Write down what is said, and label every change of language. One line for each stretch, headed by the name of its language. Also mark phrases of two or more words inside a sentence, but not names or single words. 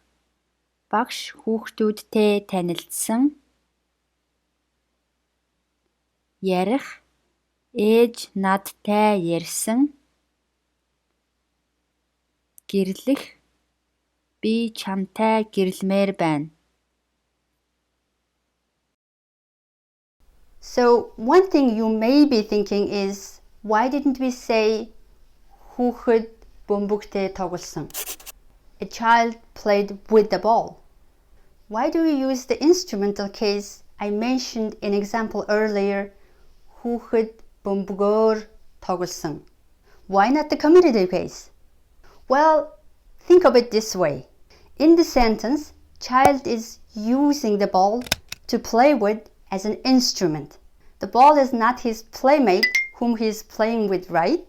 Mongolian: Багш хүүхдүүдтэй танилцсан. Ярих. Ээж надтай ярьсан. Гэрлэх. Би чамтай гэрлэмээр байна.
English: So, one thing you may be thinking is, why didn't we say
Mongolian: хүүхэд бөмбөгтэй тоглосон?
English: A child played with the ball. Why do we use the instrumental case I mentioned in example earlier,
Mongolian: хүүхэд бөмбөгөөр тоглосон?
English: Why not the commitative case? Well, think of it this way. In the sentence, child is using the ball to play with as an instrument. The ball is not his playmate whom he is playing with, right?